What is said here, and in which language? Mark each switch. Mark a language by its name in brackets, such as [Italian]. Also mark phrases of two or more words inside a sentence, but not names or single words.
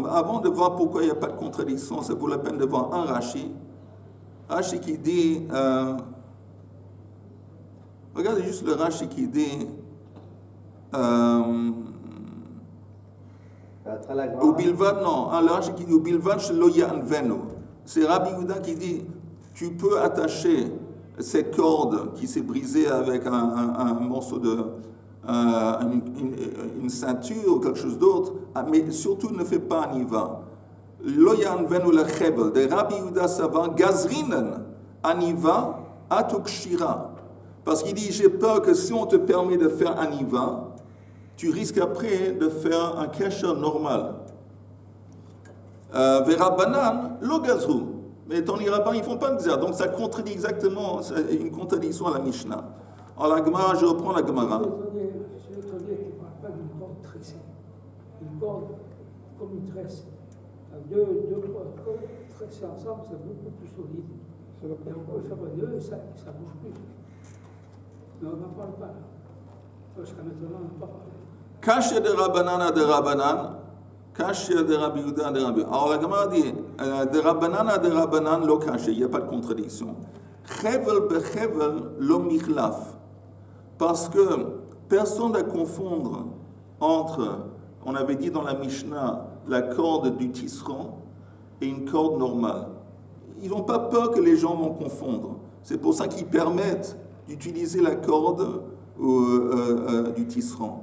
[French] Mais avant de voir pourquoi il n'y a pas de contradiction, ça vaut la peine de voir un Rashi. Rashi qui dit, regardez juste le Rashi qui dit, ou Bilvad, non, le Rashi qui dit, ou [Hebrew] בלבד שלא יעניבנו. [French] C'est Rabbi Yehuda qui dit, tu peux attacher cette corde qui s'est brisée avec un morceau de, une ceinture ou quelque chose d'autre, mais surtout ne fais pas aniva. [Aramaic] לא יעניבנו לחבל. דרבי יהודה סבר גזרינן עניבה אטו קשירה. [French] Parce qu'il dit, j'ai peur que si on te permet de faire aniva, tu risques après de faire un kesher normal. [Aramaic] ורבנן, לא גזרו. [French] Mais ton rabbins, ils ne font pas de gzera. Donc ça contredit exactement, c'est une contradiction à la Mishnah. Alors la Gemara, je reprends la Gemara. Je suis étonné qu'il ne parle pas d'une corde tressée. Une corde comme une tresse. Deux, trois cordes tressées ensemble, c'est beaucoup plus solide. Et on peut faire un nœud et ça ne bouge plus. Mais on n'en parle pas là. Jusqu'à maintenant, on n'a pas parlé. [Aramaic] קשיא דרבנן דרבנן, קשיא דרבי יהודה דרבי. [French] Alors la Gemara dit, [Aramaic] דרבנן דרבנן, לא קשיא, [French] il n'y a pas de contradiction. [Aramaic] חבל בחבל לא מיחלף. [French] Parce que personne ne confondre entre, on avait dit dans la Mishnah, la corde du tisserand et une corde normale. Ils n'ont pas peur que les gens vont confondre. C'est pour ça qu'ils permettent d'utiliser la corde du tisserand.